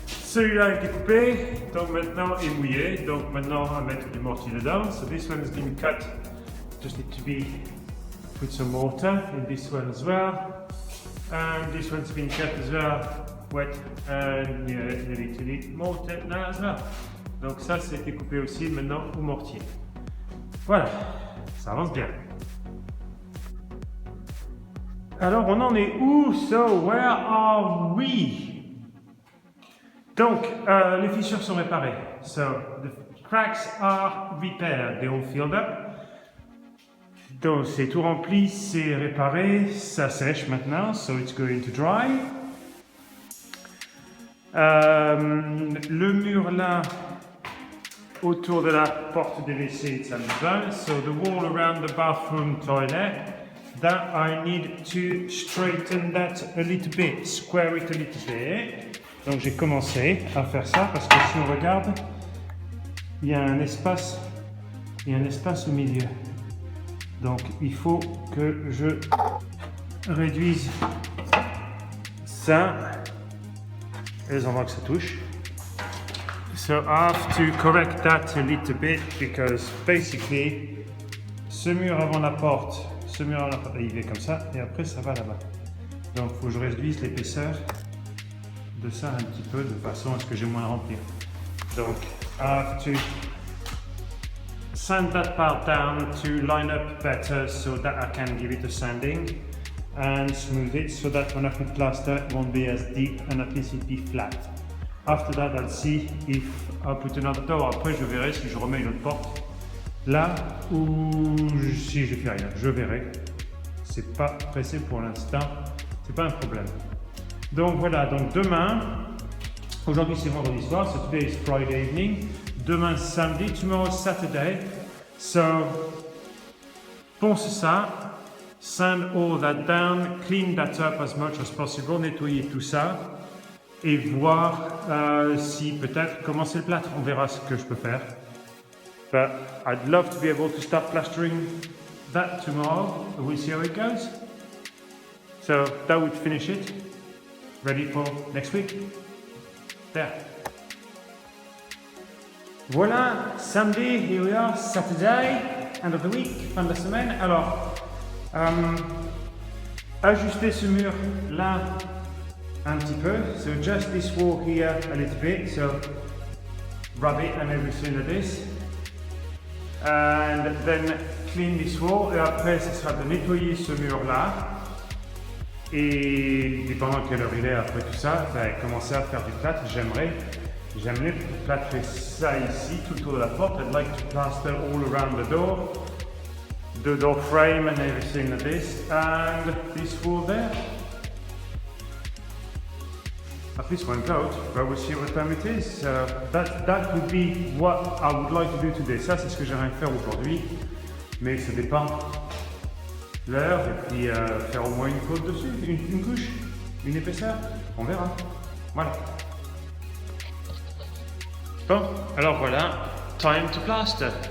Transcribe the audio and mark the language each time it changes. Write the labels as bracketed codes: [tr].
[fr] Celui-là a été coupé, donc maintenant est mouillé, donc maintenant on va mettre du mortier dedans. [en] So this one has been cut, just need to be put some mortar in this one as well. And this one's been cut as well, wet, and you need to need mortar now as well. [fr] Donc ça c'était coupé aussi maintenant au mortier. Voilà, ça avance bien. Alors on en est où? [en] So where are we? [fr] Donc, les fissures sont réparées. [en] So, the cracks are repaired. They're all filled up. [fr] Donc, c'est tout rempli, c'est réparé. Ça sèche maintenant, [en] so it's going to dry. [fr] Le mur là, autour de la porte de WC, ça me va. [en] So, the wall around the bathroom toilet, that I need to straighten that a little bit, square it a little bit. [fr] Donc j'ai commencé à faire ça parce que si on regarde, il y a un espace au milieu. Donc il faut que je réduise ça et les endroits que ça touche. [en] So I have to correct that a little bit because basically [fr] ce mur avant la porte, il est comme ça et après ça va là-bas. Donc il faut que je réduise l'épaisseur de ça un petit peu de façon à ce que j'ai moins à remplir. [en] Donc, I have to sand that part down to line up better so that I can give it a sanding and smooth it so that when I put plaster it won't be as deep and at least it'll be flat. After that I'll see if I put another door. [fr] Après je verrai si je remets une autre porte là ou si je fais rien. Je verrai. C'est pas pressé pour l'instant. C'est pas un problème. Donc voilà, donc demain, aujourd'hui c'est vendredi soir, [en] so today is Friday evening, [fr] demain samedi, [en] tomorrow Saturday, [fr] so ponce ça, [en] sand all that down, clean that up as much as possible, [fr] nettoyer tout ça et voir si peut-être commencer le plâtre, on verra ce que je peux faire. [en] But I'd love to be able to start plastering that tomorrow, we'll see how it goes. So that would finish it. Ready for next week? There. [fr] Voilà, samedi, [en] here we are, Saturday, end of the week, [fr] fin de la semaine. Alors, ajuster ce mur là un petit peu. [en] So just this wall here a little bit. So rub it and everything like this. And then clean this wall. [fr] Et après, ce sera de nettoyer ce mur-là. Et pendant quelle heure il est après tout ça, commencer à faire du plâtre. J'aimerais plâtrer ça ici, tout autour de la porte. [en] I'd like to plaster all around the door frame and everything like this, and this wall there. At least one coat, but we'll see what time it is. That would be what I would like to do today. [fr] Ça, c'est ce que j'aimerais faire aujourd'hui, mais ça dépend l'heure et puis faire au moins une cote dessus, une couche, une épaisseur, on verra. Voilà. Bon, alors voilà, [en] time to plaster.